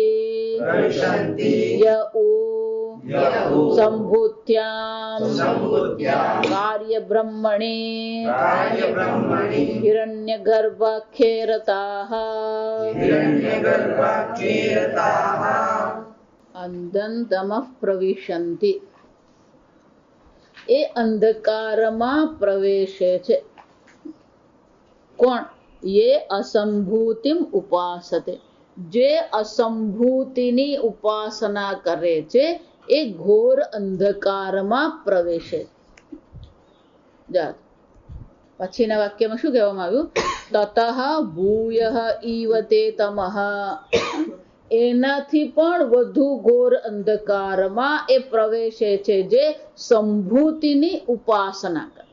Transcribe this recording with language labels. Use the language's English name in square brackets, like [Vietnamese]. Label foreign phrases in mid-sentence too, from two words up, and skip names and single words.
[Sanskrit] प्रविशन्ति य उ यौ सम्भूत्याम् सम्भूत्याम् कार्यब्रह्मणि कार्यब्रह्मणि हिरण्यगर्भाख्ये रताः हिरण्यगर्भाख्ये रताः अन्धंतमः प्रविशन्ति [Gujarati] એ અંધકારમાં પ્રવેશે છે કોણ [Sanskrit] ये असंभूतिम उपासते [Gujarati] જે અસંભૂતિની ઉપાસના કરે છે એ ઘોર અંધકારમાં પ્રવેશે. પછીના વાક્યમાં શું કહેવામાં આવ્યું? [Sanskrit] ततः भूयः इवते तमः, [Gujarati] એનાથી પણ વધુ ઘોર અંધકારમાં એ પ્રવેશે છે જે સંભૂતિની ઉપાસના કરે.